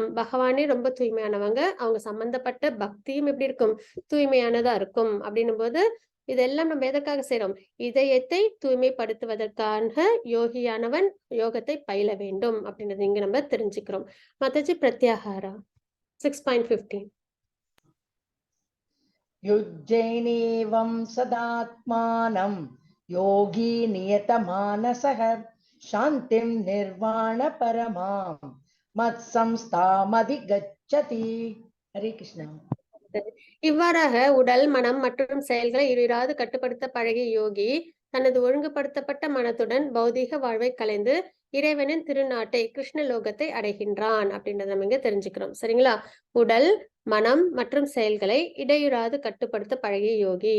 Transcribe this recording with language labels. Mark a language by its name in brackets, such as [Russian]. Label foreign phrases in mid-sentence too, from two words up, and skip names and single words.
[Tamil] பகவானே ரொம்ப தூய்மையானவங்க, அவங்க சம்பந்தப்பட்ட பக்தியும் எப்படி இருக்கும், தூய்மையானதா இருக்கும். அப்படின்னும் போது இதெல்லாம் நம்ம எதற்காக செய்யறோம்? இதயத்தை தூய்மைப்படுத்துவதற்காக யோகியானவன் யோகத்தை பயில வேண்டும் அப்படின்றது இங்க நம்ம தெரிஞ்சுக்கிறோம். மாதாஜி, பிரத்யாகாரா 6.15. [Sanskrit] युज्जैनेवं सदात्मानं योगी नियतमानसः शान्तिं निर्वाणपरमां मत्संस्थामधिगच्छति. हरे कृष्ण. [Tamil] இவ்வாறாக உடல், மனம் மற்றும் செயல்களை இடைவிடாது கட்டுப்படுத்த பழகிய யோகி தனது ஒழுங்குபடுத்தப்பட்ட மனத்துடன் பௌதீக வாழ்வை கலைந்து இறைவனின் திருநாட்டை கிருஷ்ணலோகத்தை அடைகின்றான் அப்படின்றத நம்ம இங்க தெரிஞ்சுக்கிறோம். சரிங்களா? உடல், மனம் மற்றும் செயல்களை இடையுறாது கட்டுப்படுத்த பழகிய யோகி.